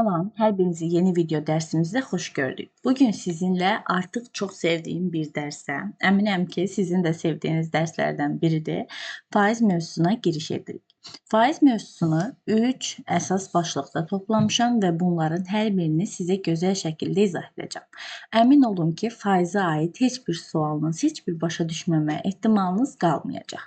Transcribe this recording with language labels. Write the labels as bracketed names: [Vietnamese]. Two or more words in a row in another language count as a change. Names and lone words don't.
[Turkish] Salam, her birinizi yeni video dersimizde hoş gördük. Bugün sizinle artık çok sevdiğim bir derse, eminim ki sizin de sevdiğiniz derslerden biridir. [Azerbaijani] Faiz mevzusuna giriş edirik. Faiz mevzusunu 3 əsas başlıqda toplamışam və bunların hər birini sizə gözəl şəkildə izah edəcəm. Əmin olun ki, faizə aid heç bir sualınız, heç bir başa düşməmə ehtimalınız qalmayacaq.